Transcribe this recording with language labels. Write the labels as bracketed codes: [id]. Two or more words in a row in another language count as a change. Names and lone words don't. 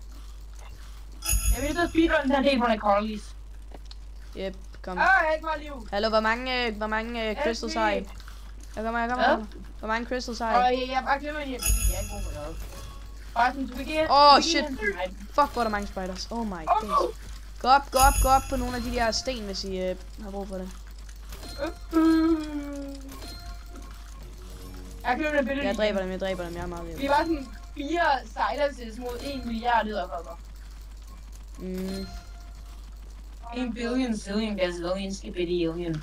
[da] Jeg vil så speedrun den her del på Carly's. Yep, kom. Jeg har ikke meget liv. Hallo, hvor mange crystals har I? Jeg kommer. Hvor mange crystals har I? Og jeg bare glemmer lige, at jeg er ikke god på noget. Bare sådan, du kan give... Shit. Fuck, hvor er der mange spiders. [en] Oh my god. [da] Gå op på nogle af de der sten, hvis I har brug for det. Jeg dræber dem, jeg er meget liv. Vi var sådan 4 siders mod 1 milliard edderkopper. [en] 1 billion, zillion, gazillion, skibidillion.